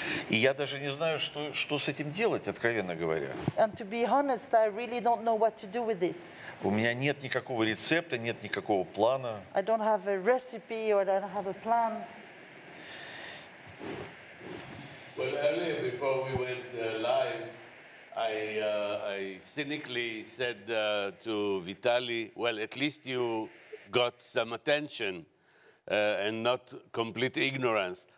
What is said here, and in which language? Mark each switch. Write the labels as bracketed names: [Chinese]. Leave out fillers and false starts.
[Russian] И я даже не знаю, что с этим делать, откровенно говоря. [English] And to be honest, I really don't know what to do with this. [Russian] У меня нет никакого рецепта, нет никакого плана. [English] I don't have a recipe or I don't have a plan. Well, earlier, before we went live, I cynically said to Vitaly, well, at least you got some attention and not complete ignorance.